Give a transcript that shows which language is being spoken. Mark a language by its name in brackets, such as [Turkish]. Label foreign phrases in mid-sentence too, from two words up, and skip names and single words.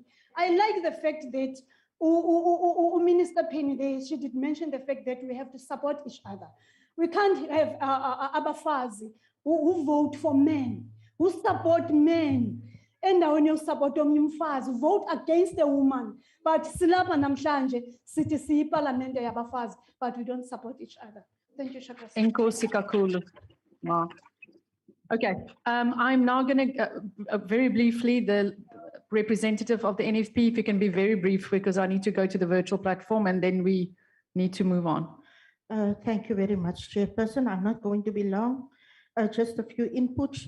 [English] I like the fact that Minister Penny, she did mention the fact that we have to support each other. We can't have abafazi who vote for men, who support men, and when you support umfazi, vote against the woman. [Xhosa] But silapa namhlanje sithi siyiparlamente yabafazi, [English] but we don't support each other. Thank you, Shaka. [Xhosa] Enkosi kakhulu. Ma. [English] Okay, I'm now going to very briefly, the representative of the NFP, if you can be very brief, because I need to go to the virtual platform and then we need to move on. Thank you very much, Chairperson. I'm not going to be long. Just a few inputs.